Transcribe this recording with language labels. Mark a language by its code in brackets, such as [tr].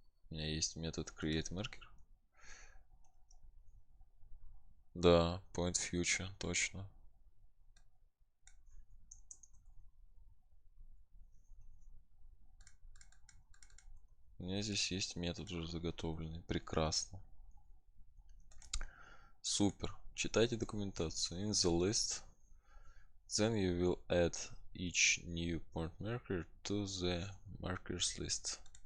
[ru] У меня есть метод create marker. Да, point future, точно. У меня здесь есть метод уже заготовленный. Прекрасно. Супер. Читайте документацию. [en] In the list, then you will add each new point marker to the markers list.